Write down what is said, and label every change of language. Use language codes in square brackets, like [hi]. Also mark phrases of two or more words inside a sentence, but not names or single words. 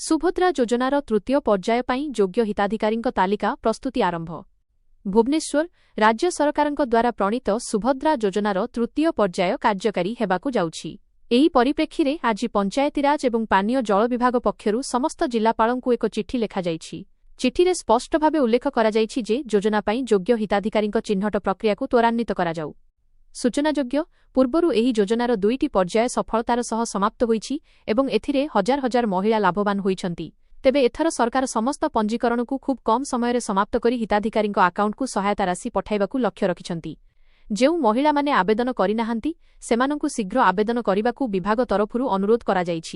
[or] ସୁଭଦ୍ରା ଯୋଜନାର ତୃତୀୟ ପର୍ଯ୍ୟାୟ ପାଇଁ ଯୋଗ୍ୟ ହିତାଧିକାରୀଙ୍କ ତାଲିକା ପ୍ରସ୍ତୁତି ଆରମ୍ଭ। ଭୁବନେଶ୍ୱର ରାଜ୍ୟ ସରକାରଙ୍କ ଦ୍ୱାରା ପ୍ରଣୀତ ସୁଭଦ୍ରା ଯୋଜନାର ତୃତୀୟ ପର୍ଯ୍ୟାୟ କାର୍ଯ୍ୟକାରୀ ହେବାକୁ ଯାଉଛି। ଏହି ପରିପ୍ରେକ୍ଷୀରେ ଆଜି ପଞ୍ଚାୟତିରାଜ ଏବଂ ପାନୀୟ ଜଳ ବିଭାଗ ପକ୍ଷରୁ ସମସ୍ତ ଜିଲ୍ଲାପାଳଙ୍କୁ ଏକ ଚିଠି ଲେଖା ଯାଇଛି। ଚିଠିରେ ସ୍ପଷ୍ଟ ଭାବେ ଉଲ୍ଲେଖ କରା ଯାଇଛି ଯେ ଯୋଜନା ପାଇଁ ଯୋଗ୍ୟ ହିତାଧିକାରୀଙ୍କ ଚିହ୍ନଟ ପ୍ରକ୍ରିୟାକୁ ତ୍ୱରାନ୍ୱିତ କରା ଯାଉ। ସୂଚନାଯୋଗ୍ୟ ପୂର୍ବରୁ ଏହି ଯୋଜନାର ଦୁଇଟି ପର୍ଯ୍ୟାୟ ସଫଳତାର ସହ ସମାପ୍ତ ହୋଇଛି ଏବଂ ଏଥିରେ ହଜାର ହଜାର ମହିଳା ଲାଭବାନ ହୋଇଛନ୍ତି। ତେବେ ଏଥର ସରକାର ସମସ୍ତ ପଞ୍ଜିକରଣକୁ ଖୁବ କମ ସମୟରେ ସମାପ୍ତ କରି ହିତାଧିକାରୀଙ୍କ ଆକାଉଣ୍ଟକୁ ସହାୟତା ରାଶି ପଠାଇବାକୁ ଲକ୍ଷ୍ୟ ରଖିଛନ୍ତି। ଯେଉଁ ମହିଳା ମାନେ ଆବେଦନ କରିନାହାନ୍ତି ସେମାନଙ୍କୁ ଶୀଘ୍ର ଆବେଦନ କରିବାକୁ ବିଭାଗ ତରଫରୁ ଅନୁରୋଧ କରା ଯାଇଛି।